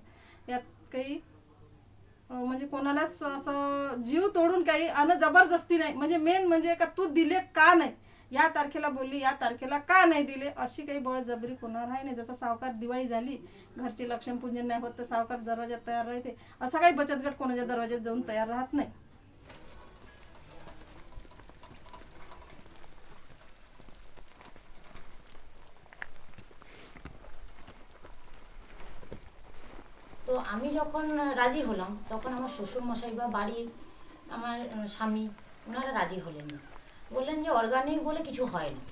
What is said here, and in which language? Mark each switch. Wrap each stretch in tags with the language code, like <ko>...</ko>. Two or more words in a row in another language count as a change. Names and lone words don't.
<mr>यात काही म्हणजे कोणालाच असं जीव तोडून काही जबरदस्ती नाही. म्हणजे मेन म्हणजे का तू दिले का नाही, या तारखेला बोलली या तारखेला का नाही दिले, अशी काही बळजबरी कोणाला आहे नाही. जसं सावकार दिवाळी झाली घरचे लक्ष्मीपूजन नाही होत तर सावकार दरवाज्यात तयार राहते, असं काही बचत गट कोणाच्या दरवाज्यात जाऊन तयार राहत नाही.</mr> <bn>তো আমি যখন রাজি হলাম তখন আমার শ্বশুরমশাই বা বাড়ির আমার স্বামী ওনারা রাজি হলেন না, বললেন যে অর্গানিক বলে কিছু হয় না।</bn>